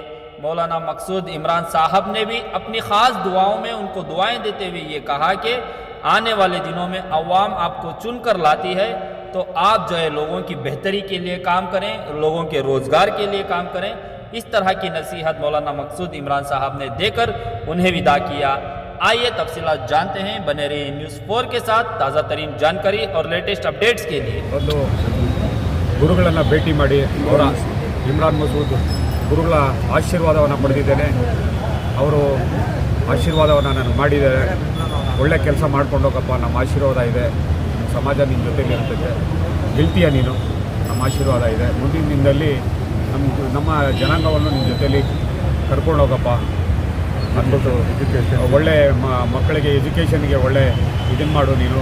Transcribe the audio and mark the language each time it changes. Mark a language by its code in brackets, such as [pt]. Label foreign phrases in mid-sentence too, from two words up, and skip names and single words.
[hi] मौलाना मकसूद इमरान साहब ने भी अपनी ख़ास दुआओं में उनको दुआएं देते हुए ये कहा कि आने वाले दिनों में अवाम आपको चुन कर लाती है तो आप जो है लोगों की बेहतरी के लिए काम करें, लोगों के रोज़गार के लिए काम करें। इस तरह की नसीहत मौलाना मकसूद इमरान साहब ने देकर उन्हें विदा किया। आइए तफसीलात जानते हैं, बने रहिए न्यूज़ 4 के साथ। ताज़ा तरीन जानकारी और [en] latest updates [hi] के लिए [kn] ಗುರುಗಳನ್ನು ಭೇಟಿ ಮಾಡಿ ಅವರ ಇಮ್ರಾನ್ ಮಸೂದ್ ಗುರುಗಳ ಆಶೀರ್ವಾದವನ್ನು ಪಡೆದಿದ್ದೇನೆ. ಅವರು ಆಶೀರ್ವಾದವನ್ನು ನಾನು ಮಾಡಿದ್ದಾರೆ. ಒಳ್ಳೆ ಕೆಲಸ ಮಾಡ್ಕೊಂಡು ಹೋಗಪ್ಪ, ನಮ್ಮ ಆಶೀರ್ವಾದ ಇದೆ, ಸಮಾಜ ನಿನ್ನ ಜೊತೆಲಿ ಇರ್ತೈತೆ, ಗೆಲ್ತೀಯ ನೀನು, ನಮ್ಮ ಆಶೀರ್ವಾದ ಇದೆ, ಮುಂದಿನ ದಿನದಲ್ಲಿ ನಮ್ಮ ಜನಾಂಗವನ್ನು ನಿನ್ನ ಜೊತೆಲಿ ಕರ್ಕೊಂಡು ಹೋಗಪ್ಪ ಅಂದ್ಬಿಟ್ಟು ಒಳ್ಳೆ ಮಕ್ಕಳಿಗೆ ಎಜುಕೇಷನ್ಗೆ ಒಳ್ಳೆ ಇದನ್ನು ಮಾಡು ನೀನು.